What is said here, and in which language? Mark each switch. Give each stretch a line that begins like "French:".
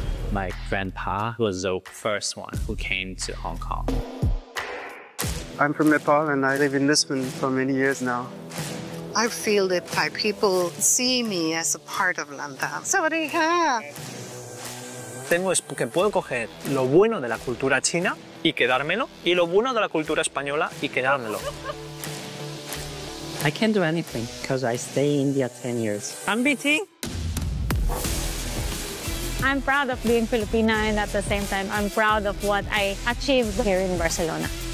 English: My grandpa was the first one who came to Hong Kong. I'm from Nepal and I live in Lisbon for many years now. I feel that Thai people see me as a part of London.
Thai: Sawadee
Spanish: Tengo es que puedo coger lo bueno de la cultura china y quedármelo, y lo bueno de la cultura española y quedármelo.
English: I can't do anything because I stay in India 10 years. I'm BT. I'm proud of being Filipina, and at the same time, I'm proud of what I achieved here in Barcelona.